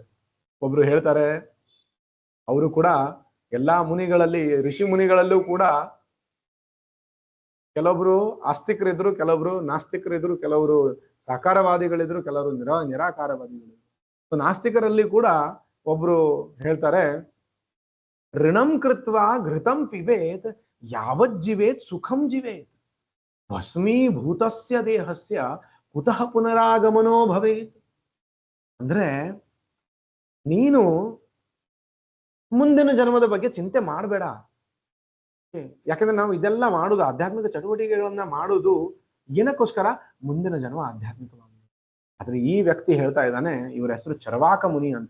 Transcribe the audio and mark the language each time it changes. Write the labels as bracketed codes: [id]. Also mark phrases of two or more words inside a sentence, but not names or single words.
[kn] ಒಬ್ರು ಹೇಳ್ತಾರೆ, ಅವರು ಕೂಡ ಎಲ್ಲಾ ಮುನಿಗಳಲ್ಲಿ, ಋಷಿ ಮುನಿಗಳಲ್ಲೂ ಕೂಡ ಕೆಲವೊಬ್ರು ಆಸ್ತಿಕರಿದ್ರು, ಕೆಲವೊಬ್ರು ನಾಸ್ತಿಕರಿದ್ರು, ಕೆಲವರು ಸಾಕಾರವಾದಿಗಳಿದ್ರು, ಕೆಲವರು ನಿರಾಕಾರವಾದಿಗಳಿದ್ರು. ನಾಸ್ತಿಕರಲ್ಲಿ ಕೂಡ ಒಬ್ರು ಹೇಳ್ತಾರೆ, [sa] ಋಣಂ ಕೃತ್ವಾ ಘೃತಂ ಪಿಬೇತ್ ಯಾವಜ್ಜೀವೇತ್ ಸುಖಂ ಜೀವೇತ್ ಭಸ್ಮೀಭೂತಸ್ಯ ದೇಹಸ್ಯ ಕುತಃ ಪುನರಾಗಮನೋ ಭವೇತ್. [kn] ಅಂದ್ರೆ ನೀನು ಮುಂದಿನ ಜನ್ಮದ ಬಗ್ಗೆ ಚಿಂತೆ ಮಾಡಬೇಡ. ಯಾಕಂದ್ರೆ ನಾವು ಇದೆಲ್ಲ ಮಾಡುದು, ಆಧ್ಯಾತ್ಮಿಕ ಚಟುವಟಿಕೆಗಳನ್ನ ಮಾಡುದು ಏನಕ್ಕೋಸ್ಕರ? ಮುಂದಿನ ಜನ್ಮ ಆಧ್ಯಾತ್ಮಿಕವಾಗಿ. ಆದ್ರೆ ಈ ವ್ಯಕ್ತಿ ಹೇಳ್ತಾ ಇದ್ದಾನೆ, ಇವರ ಹೆಸರು ಚರವಾಕ ಮುನಿ ಅಂತ.